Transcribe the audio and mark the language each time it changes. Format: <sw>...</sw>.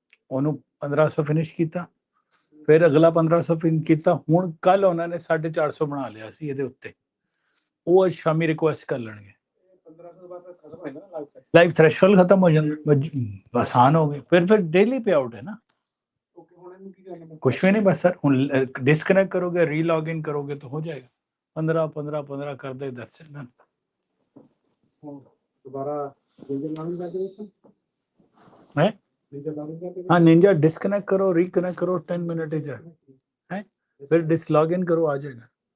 <pa>ਉਹਨੂੰ 1500 ਫਿਨਿਸ਼ ਕੀਤਾ ਫਿਰ ਅਗਲਾ 1500 ਫਿਨਿਸ਼ ਕੀਤਾ ਹੁਣ ਕੱਲ ਉਹਨਾਂ ਨੇ 450 ਬਣਾ ਲਿਆ ਸੀ ਇਹਦੇ ਉੱਤੇ ਉਹ ਅੱਜ ਸ਼ਾਮੀ ਰਿਕੁਐਸਟ ਕਰ ਲੈਣਗੇ ਲਾਈਵ ਥ੍ਰੈਸ਼ਹੋਲਡ ਖਤਮ ਹੋ ਜਾਂਦਾ ਆਸਾਨ ਹੋ ਗਏ ਫਿਰ ਡੇਲੀ ਪੇ ਆਊਟ ਹੈ ਨਾ</pa> <hi>कुछ भी नहीं बस सर डिस्कनेक्ट करोगे रीलॉग इन करोगे तो हो जाएगा 15 कर दे,</hi> <en>that's it then.</en> <hi>दोबारा है हाँ निंजा डिस्कनेक्ट करो, रिकनेक्ट करो, 10 मिनट ही है, फिर लॉग इन करो, आ जाएगा.</hi>